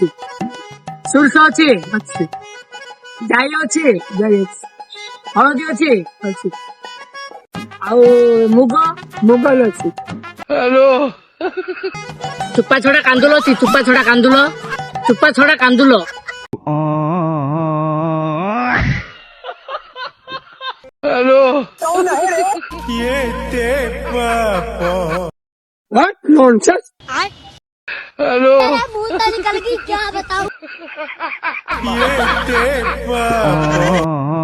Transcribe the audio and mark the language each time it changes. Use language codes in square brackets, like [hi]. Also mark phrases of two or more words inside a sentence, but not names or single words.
[or] ସୋରିଷ ଅଛି? ଅଛି। ଜାଇ ଅଛି? ଜାଇ ଅଛି। ହଳଦୀ ଅଛି? ଅଛି। ଆଉ ମୁଗ? ମୁଗ ଅଛି। ଚୁପା ଛଡା କାନ୍ଦୁଲ ଅଛି? ଚୁପା ଛଡା କାନ୍ଦୁଲ? ଚୁପା ଛଡା କାନ୍ଦୁଲ? [en] What nonsense? [hi] मेरा मुंह तो निकल गई क्या बताऊं।